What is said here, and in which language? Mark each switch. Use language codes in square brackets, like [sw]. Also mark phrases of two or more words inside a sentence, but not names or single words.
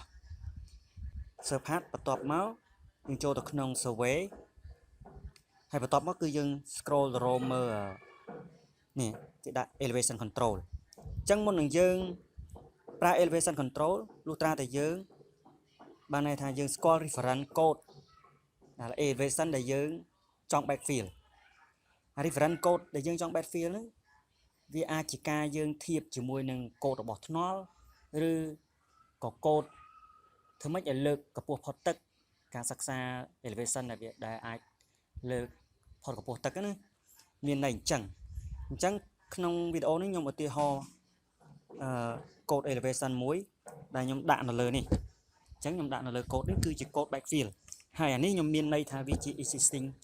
[km] SurpAD បន្ទាប់មកយើងចូលទៅក្នុង survey ហើយបន្ទាប់មកគឺយើង scroll ទៅរកមើលនេះគេដាក់ [en] elevation control [km] អញ្ចឹងមុននឹងយើងប្រើ [en] elevation control [km] លុះ ត្រាតែយើងបានន័យថាយើងស្គាល់ [en] reference code [km] ដែល elevation ដែលយើងចង់ backfill [en] reference code [km] ដែលយើងចង់ backfill ហ្នឹងវាអាចជាការយើងធៀបជាមួយនឹងកូដរបស់ថ្នល់ឬក៏កូដធ្វើម៉េចឲ្យលើកកម្ពស់ផុតទឹកការសិក្សា elevation ដែលអាចលើកផុតកម្ពស់ទឹកណាមានន័យអញ្ចឹងក្នុងវីដេអូនេះខ្ញុំឧទាហរណ៍កូដ elevation មួយដែលខ្ញុំដាក់នៅលើនេះអញ្ចឹងខ្ញុំដាក់នៅលើកូដនេះគឺជាកូដ backfill ហើយអានេះខ្ញុំមានន័យថាវាជា existing